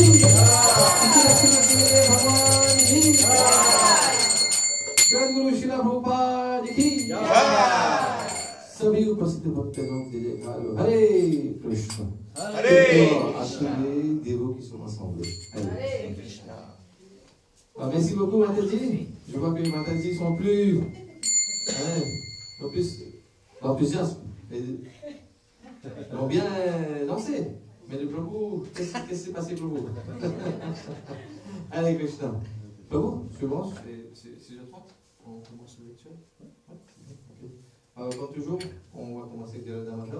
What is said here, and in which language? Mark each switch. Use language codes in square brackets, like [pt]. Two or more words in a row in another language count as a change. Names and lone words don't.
[hi] Guru Srila Prabhupada ki सभी उपस्थित भक्तजनों के लिए हरे कृष्ण [fr] assemblée dévots qui sont assemblés. Hare Krishna. Merci beaucoup Mataji. Je vois que les Mataji sont plus enthousiastes. Ils ont bien dansé. Mais le Prabhu, qu'est-ce qui s'est passé pour vous? Hare Krishna. Prabhu, je commence. C'est je 30. On commence le lecture. Comme toujours, on va commencer avec Jalada Madhav.